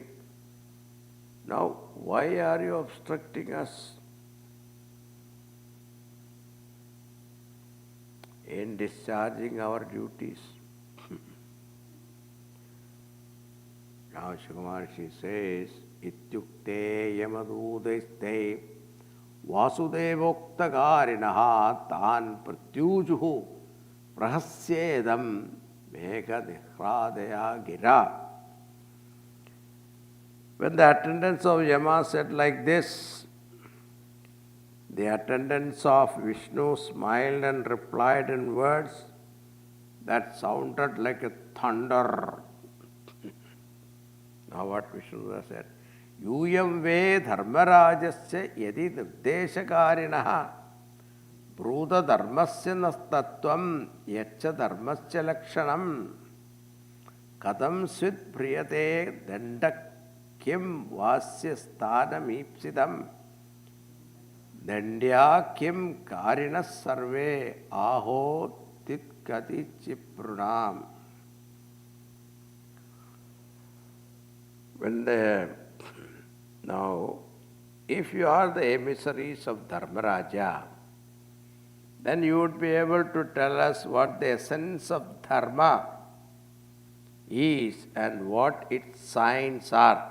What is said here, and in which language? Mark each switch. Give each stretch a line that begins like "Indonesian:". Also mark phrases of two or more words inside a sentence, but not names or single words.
English: Now, why are you obstructing us in discharging our duties? Now, Shukamarshi says,
Sanskrit: इत्युक्ते यमदूतैस्ते वासुदेवोक्तकारिणः तान् प्रत्यूचुः प्रहस्येदं मेघनिर्ह्रादया गिरा.
English: When the attendants of Yama said like this, the attendants of Vishnu smiled and replied in words that sounded like a thunder. Now what Vishnu said,
Sanskrit: यूयं वै धर्मराजस्य यदि निर्देशकारिणः ब्रूत धर्मस्य नस्तत्त्वं यच्च धर्मस्य लक्षणम् कथंस्विद् ध्रियते दण्डः किं वास्य स्थानमीप्सितम् दण्ड्याः किं कारिणः सर्वे आहोस्वित् कतिचिन्नृणाम्.
English: Now, if you are the emissaries of Dharmaraja, then you would be able to tell us what the essence of dharma is and what its signs are.